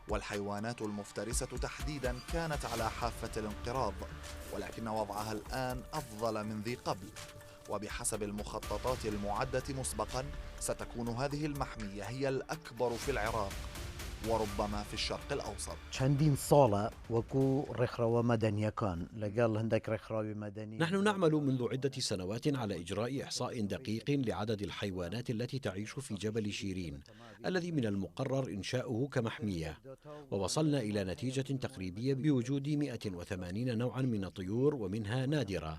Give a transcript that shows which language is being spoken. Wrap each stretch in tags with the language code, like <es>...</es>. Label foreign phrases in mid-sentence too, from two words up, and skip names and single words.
<ar>والحيوانات المفترسة تحديدا كانت على حافة الانقراض، ولكن وضعها الآن أفضل من ذي قبل. وبحسب المخططات المعدة مسبقا ستكون هذه المحمية هي الأكبر في العراق وربما في الشرق الأوسط.</ar> <ckb>چندین ساڵە وەکو ڕێکخراوە مەدەنیەکان لەگەڵ هەندێک ڕێکخراوی مەدەنی.</ckb> <ar>نحن نعمل منذ عدة سنوات على إجراء إحصاء دقيق لعدد الحيوانات التي تعيش في جبل شيرين الذي من المقرر إنشاؤه كمحمية، ووصلنا إلى نتيجة تقريبية بوجود 180 نوعا من الطيور ومنها نادرة.</ar>